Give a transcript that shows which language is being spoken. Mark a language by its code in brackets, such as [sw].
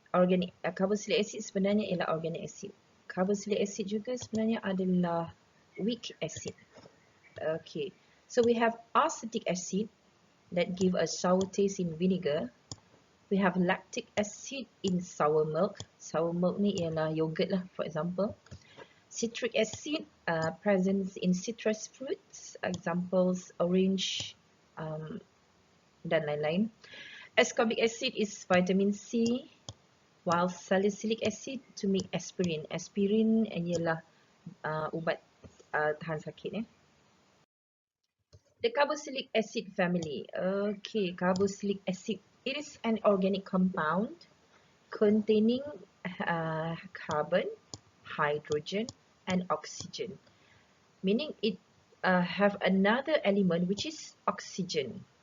[ms] Carboxylic acid sebenarnya ialah organic acid. Carboxylic acid juga sebenarnya adalah weak acid. [en] Okay. So we have acetic acid that give a sour taste in vinegar. We have lactic acid in sour milk. Sour milk [ms] ni ialah yogurt lah, [en] for example. Citric acid present in citrus fruits, examples orange [ms] dan lain-lain. [en] Ascorbic acid is vitamin C, while salicylic acid to make aspirin. [ms] Aspirin ialah ubat tahan sakit. [en] The carboxylic acid family. Okay, carboxylic acid. It is an organic compound containing carbon, hydrogen, and oxygen. Meaning it have another element which is oxygen.